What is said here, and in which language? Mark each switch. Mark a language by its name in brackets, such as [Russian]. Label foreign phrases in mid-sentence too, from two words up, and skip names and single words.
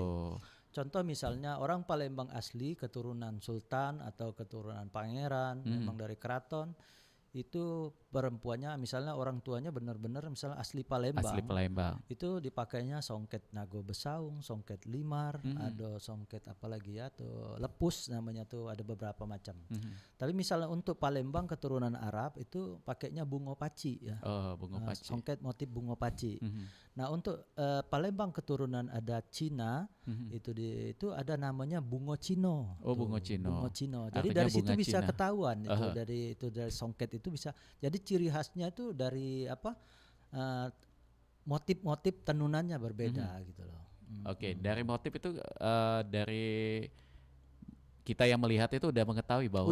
[Indonesian] Contoh misalnya orang Palembang asli keturunan sultan atau keturunan pangeran, memang dari keraton, itu perempuannya misalnya orang tuanya benar-benar misalnya asli Palembang. Asli Palembang. Itu dipakainya songket Nago Besaung, songket Limar, ada songket apa lagi ya tuh lepus namanya tuh, ada beberapa macam. Tapi misalnya untuk Palembang keturunan Arab itu pakainya bungo paci ya. Oh, bungo paci. Songket motif bungo paci. Nah, untuk Palembang keturunan ada Cina, itu ada namanya bungo Cino. Oh, bungo Cino. Bungo Cino. Jadi Artinya dari situ bunga bisa Cina. ketahuan itu dari songket itu bisa. Jadi ciri khasnya itu dari motif-motif tenunannya berbeda gitu loh. Oke, dari motif itu dari kita yang melihat itu udah mengetahui bahwa